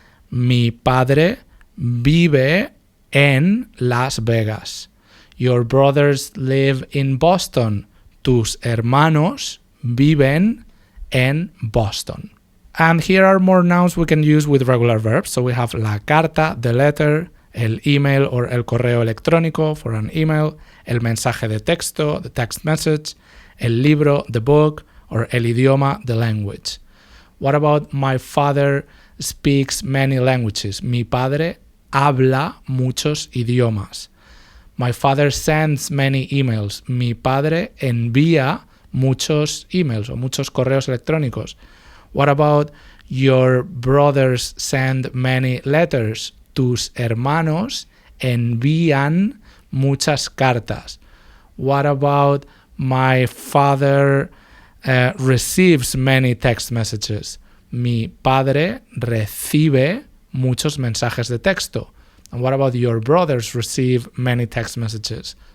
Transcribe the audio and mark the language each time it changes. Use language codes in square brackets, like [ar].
[es] Mi padre vive en Las Vegas. [en] Your brothers live in Boston. [es] Tus hermanos viven en Boston. [en] And here are more nouns we can use with regular verbs. So we have la carta, the letter, el email or el correo electrónico for an email, el mensaje de texto, the text message, el libro, the book, or el idioma, the language. What about my father speaks many languages? [es] Mi padre habla muchos idiomas. [en] My father sends many emails. [es] Mi padre envía muchos emails o muchos correos electrónicos. [en] What about your brothers send many letters? [es] Tus hermanos envían muchas cartas. [en] What about my father receives many text messages? [es] Mi padre recibe muchos mensajes de texto. [en] And what about your brothers receive many text messages?